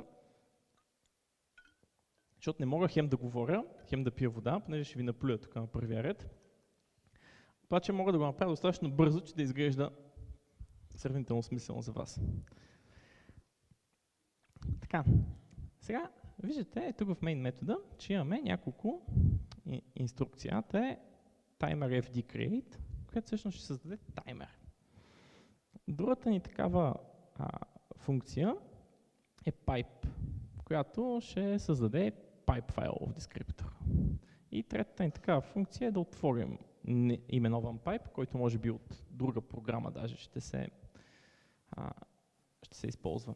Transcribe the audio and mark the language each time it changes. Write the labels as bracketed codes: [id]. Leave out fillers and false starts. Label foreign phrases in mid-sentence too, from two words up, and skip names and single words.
[bg] Защото не мога хем да говоря, хем да пия вода, понеже ще ви наплюя тук на първия ред. Обаче мога да го направя достатъчно бързо, че да изглежда сравнително смислено за вас. Така, сега виждате тук в main метода, че имаме няколко инструкции. Едната е timer fd create, която всъщност ще създаде таймер. Другата ни такава функция е pipe, която ще създаде pipe файлов дескриптор. И третата ни такава функция е да отворим именован pipe, който може би от друга програма даже ще се използва.